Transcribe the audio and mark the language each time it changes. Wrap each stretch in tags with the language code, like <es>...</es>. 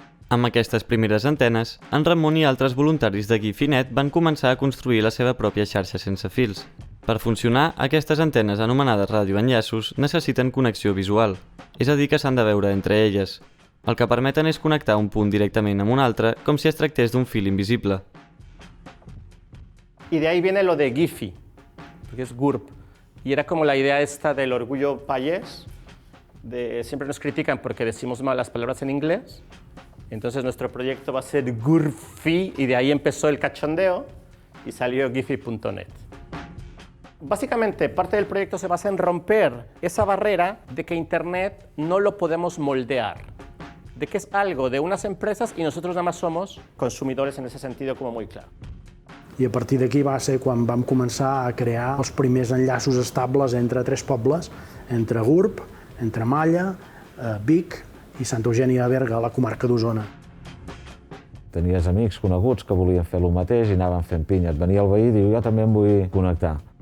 <ca>Amb aquestes primeres antenes, en Ramon i altres voluntaris de Gifi.net van començar a construir la seva pròpia xarxa sense fils. Per funcionar, aquestes antenes anomenades radioenllaços necessiten connexió visual, és a dir que s'han de veure entre elles. El que permeten és connectar un punt directament amb un altre, com si es tractés d'un fil invisible.</ca> <es>Y de ahí viene lo de Gifi, porque es GURB. Y era como la idea esta del orgullo payés, siempre nos critican porque decimos mal las palabras en inglés. Entonces nuestro proyecto va a ser GURFI y de ahí empezó el cachondeo y salió Gifi.net. Básicamente, parte del proyecto se basa en romper esa barrera de que Internet no lo podemos moldear, de que es algo de unas empresas y nosotros nada más somos consumidores en ese sentido como muy claro.</es> <ca>I a partir d'aquí va ser quan vam començar a crear els primers enllaços estables entre tres pobles, entre Gurb, entre Malla, Vic i Santa Eugènia de Berga, a la comarca d'Osona. Tenies amics coneguts que volien fer el mateix i anaven fent pinya. Et venia el veí i diu, jo també em vull connectar.</ca>